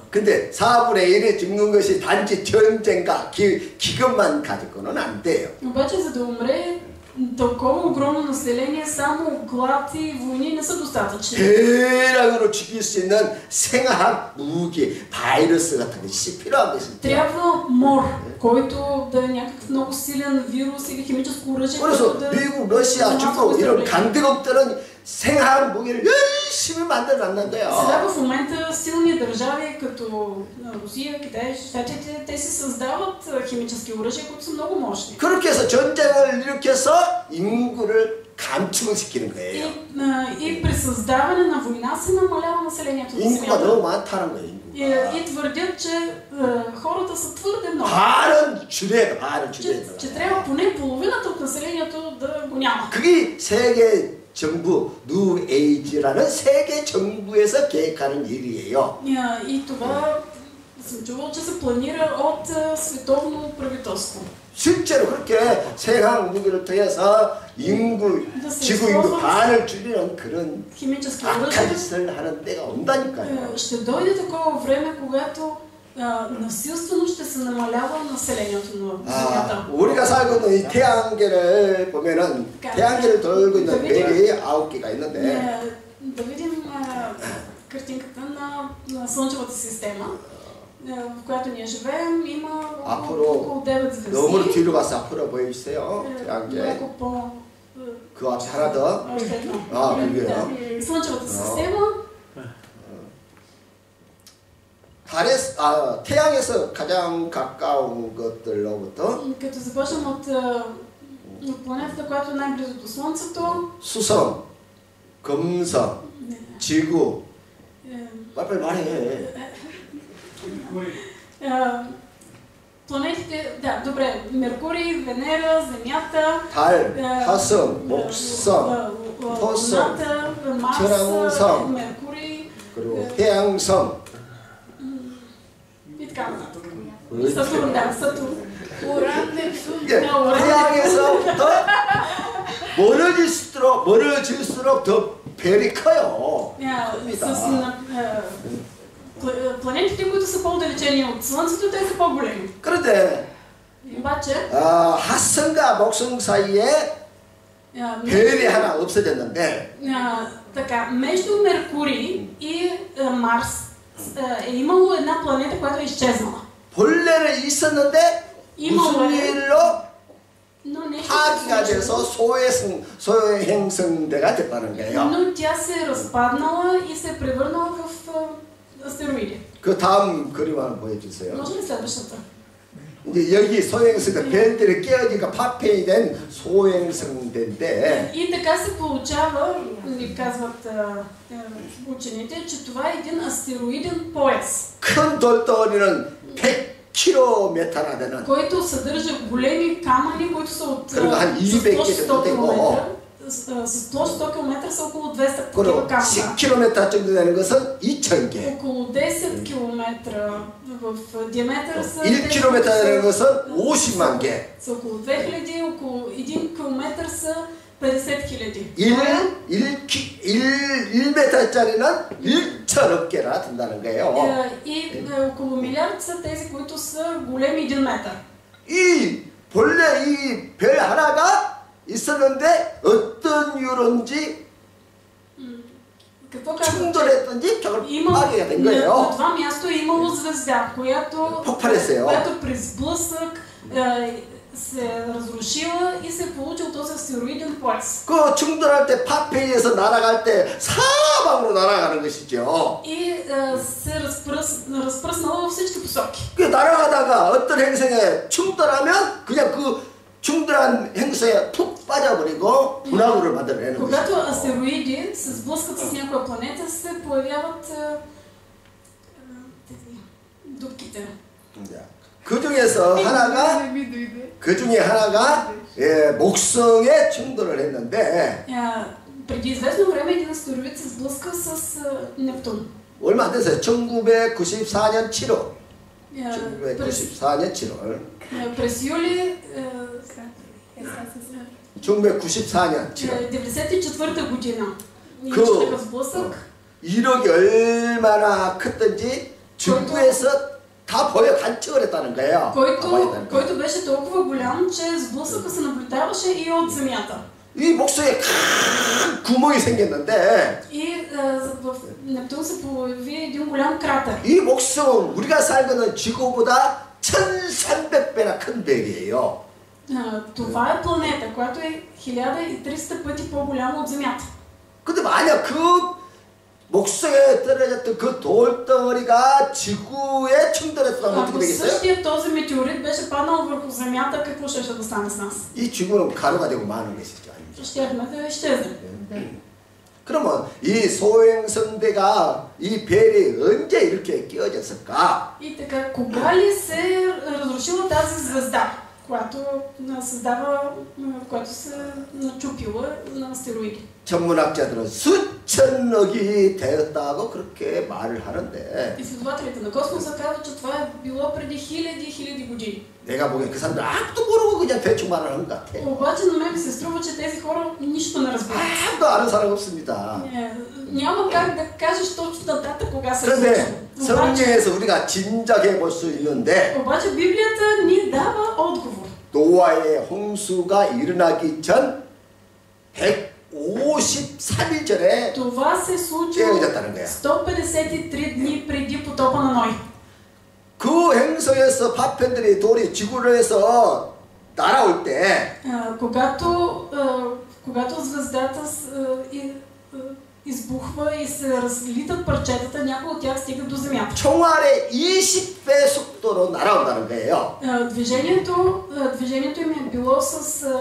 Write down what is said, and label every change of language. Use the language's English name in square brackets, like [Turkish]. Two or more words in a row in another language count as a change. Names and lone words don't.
[Korean] 근데 4분의 1이 죽는 것이 단지 전쟁과 기근만 가지고는 안 돼요. [Bulgarian] Обаче за да умре толкова огромно население, само глад и войни не са достатъчни. [Korean] 대량으로 죽일 수 있는 생화학 무기, 바이러스 같은 것이 필요한 것입니다. [Bulgarian] Трябва мор, който да е някакъв много силен вирус или химическо оръжие. [Korean] 그래서 미국, 러시아, 중국 이런 강대국들은 생화학 무기를 열심히 만들어놨는 거예요. [Bulgarian] Сега в момента силни държави като Русия, Китай, Щатите, те си създават химически оръжия, които са много мощни. [Korean] 그렇게 해서 전쟁을 일으켜서 인구를 감축시키는 거예요. [Bulgarian] И при създаване на война се намалява населението на [Korean] 인구가 [Bulgarian] Земята. [Korean] 너무 많다는 거예요. [Bulgarian] И твърдят, че хората са твърде много. [Korean] 반은 줄여야 반은 줄여야 [Bulgarian] че трябва поне половината от населението да го няма. [Korean] 그게 세계 정부 뉴에이지라는 세계 정부에서 계획하는 일이에요. [Bulgarian] И това съм чувал, че се планира от световно правителство. [Korean] 실제로 그렇게 생화학 무기를 통해서 인구, 지구 인구 반을 줄이는 그런 악한 짓을 하는 때가 온다니까요. [Bulgarian] Ще дойде такова време, когато насилствено ще се намалява населението на Земята. [Korean] 우리가 살고 있는 이 태양계를 보면은 태양계를 돌고 있는 별이 9개가 있는데 [Bulgarian] да видим картинката на Слънчевата система, в която ние живеем, има около 9 звезди. [Korean] 너무 뒤로 가서 앞으로 보여주세요. 태양계. 그 앞에 하나 더. 그게요. [Bulgarian] Слънчевата система. [Korean] 태양에서 가장 가까운 것들로부터 [Bulgarian] като започнем от планетата, която е най-близо до Слънцето. [Korean] 수성, 금성, 지구. 빨리 말해. [Bulgarian] Планетите, да, добре, Меркурий, Венера, Земята, [Korean] 달, 화성, 목성, 토성, 천왕성, [Bulgarian] Меркурий, [Korean] 그리고 태양성. [Bulgarian] И така нататък. Сатурн, да, Сатурн. Уран, Нептун. [Korean] 태양에서부터 멀어질수록 더 별이 커요. [Bulgarian] Планетите, които са по-отдалечени от Слънцето, те са по-големи. [Korean] 그런데 [Bulgarian] Обаче, [Korean] 핫성과 목성 사이에 별이 하나 없어졌는데 [Bulgarian] така, между Меркурий и Марс е имало една планета, която е изчезнала. [Korean] 본래는 있었는데 무슨 일로 파기가 돼서 소행성대가 됐다는 거예요. [Bulgarian] Но тя се разпаднала и се превърнала в астероиди. [Korean] 그 다음 그림 한번 보여주세요. [Bulgarian] Може ли следващата? [Korean] 이제 여기 소행성대 별들이 깨어지니까 파편이 된 소행성대인데 [Bulgarian] И така се получава, казват учените, че това е един астероиден пояс, [Korean] 큰 돌덩어리는 100km나 되는 [Bulgarian] който съдържа големи камъни, които са от [Korean] 그리고 한 200개 정도 되고 [Bulgarian] с площ 100 km са около 200 [Korean] 그리고 [Bulgarian] такива камъна. [Korean] 10km 정도 되는 것은 2000개 [Bulgarian] Около 10 km в диаметър са [Korean] 1km 되는 것은 50만 개 [Bulgarian] са около 2000, около 1 km са 50 000. [Korean] 1m짜리는 1천억 개나 된다는 거예요. [Bulgarian] И около милиард са тези, които са големи 1 метър. [Korean] 이 본래 이 별 하나가 있었는데 어떤 이유로인지 충돌했던지 벽을 파괴가 된 [Bulgarian] На [Korean] 거예요. [Bulgarian] това място е имало звезда, която при сблъсък се разрушила и се е получил този астероиден пояс. [Korean] 그 충돌할 때 파편에서 날아갈 때 사방으로 날아가는 것이죠. [Bulgarian] И се разпръснала във всички посоки. [Korean] 그 날아가다가 어떤 행성에 충돌하면 그냥 그 충돌한 행성에 푹 빠져버리고 분화구를 만들어내는 [Bulgarian] Когато [Korean] 것이죠. [Bulgarian] астероиди се сблъскат с някоя планета, се появяват дупките. [Korean] 그 중에 하나가 목성에 충돌을 했는데 [Bulgarian] преди известно време един астероид се сблъска с Нептун. [Korean] 얼마 안 됐어요. 1994년 7월. 1994년 7월. [Bulgarian] През юли [Korean] 1994년 7월. [Bulgarian] 94-та година имаше такъв сблъсък. [Korean] 이력이 얼마나 컸던지 중부에서 다 보여 관측을 했다는 거예요. [Bulgarian] който беше толкова голям, че сблъсъка се наблюдаваше и от Земята. [Korean] 이 목성에 큰 구멍이 생겼는데 [Bulgarian] И в Нептун се появи един голям кратер. [Korean] 이 목성은 우리가 살고 있는 지구보다 1300배나 큰 별이에요. [Bulgarian] Това е планета, която е 1300 пъти по-голяма от Земята. [Korean] 근데 만약 그 목성에 떨어졌던 그 돌덩어리가 지구에 충돌했다면 어떻게 [Bulgarian] Ако [Korean] 되겠어요? [Bulgarian] същия този метеорит беше паднал върху Земята, какво ще да стане с нас? [Korean] 이 지구는 가루가 되고 마는 것이죠. 아닙니까? [Bulgarian] Щяхме да изчезнем. [Korean] 그러면 이 소행성대가 이 별이 언제 이렇게 끼어졌을까? [Bulgarian] И така, кога ли се разрушила тази звезда, която се начупила на астероиди? [Korean] 전문학자들은 수천억이 되었다고 그렇게 말을 하는데 [Bulgarian] изследователите на космоса казват, че това е било преди хиляди години. [Korean] 내가 보기엔 그 사람들 아무도 모르고 그냥 대충 말을 하는 것 같아. Обаче на мен ми се струва, че тези хора нищо не разбират. 아무도 아는 사람 없습니다. [Bulgarian] Няма как да кажеш точно датата кога се [Korean] 그런데 성경에서 우리가 짐작해 볼 수 있는데 [Bulgarian] обаче Библията ни дава отговор. [Korean] 노아의 홍수가 일어나기 전 153일 전에 [Bulgarian] Това се случило [Korean] 깨어졌다는 거야. [Bulgarian] 153 дни преди потопа на Ной. [Korean] 그 행성에서 파편들이 돌이 지구를 해서 날아올 때 [Bulgarian] когато звездата избухва и се разлитат парчетата, някои от тях стигат до Земята. [Korean] 총알의 20배 속도로 날아온다는 거예요. [Bulgarian] Движението им е било с